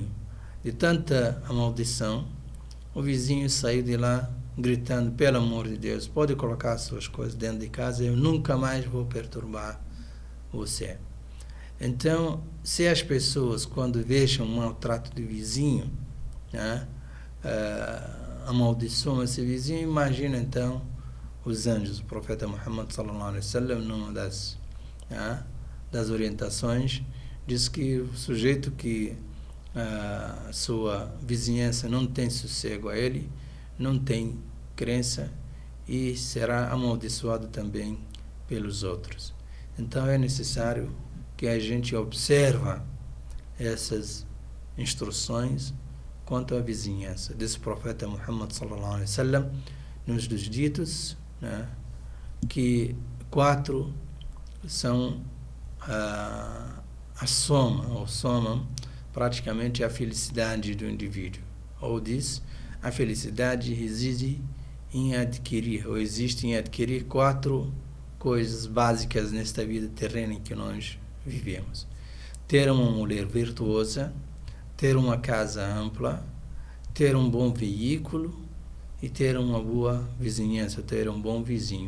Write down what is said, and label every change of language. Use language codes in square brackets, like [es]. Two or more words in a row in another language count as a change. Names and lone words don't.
[pt] De tanta maldição, o vizinho saiu de lá gritando: pelo amor de Deus, pode colocar as suas coisas dentro de casa, eu nunca mais vou perturbar você. Então, se as pessoas, quando vejam um maltrato do vizinho, né, amaldiçoam esse vizinho, imagina então os anjos. O profeta Muhammad [ar] صلى الله عليه وسلم, [pt] numa das orientações, diz que o sujeito que a sua vizinhança não tem sossego a ele, não tem crença e será amaldiçoado também pelos outros. Então é necessário que a gente observa essas instruções quanto à vizinhança. Diz o profeta Muhammad [ar] صلى الله عليه وسلم [pt] nos dos ditos, né, que 4 são a soma, ou somam praticamente a felicidade do indivíduo. Ou diz: a felicidade reside em adquirir, ou existe em adquirir 4 coisas básicas nesta vida terrena em que nós vivemos: ter uma mulher virtuosa, ter uma casa ampla, ter um bom veículo e ter uma boa vizinhança, ter um bom vizinho.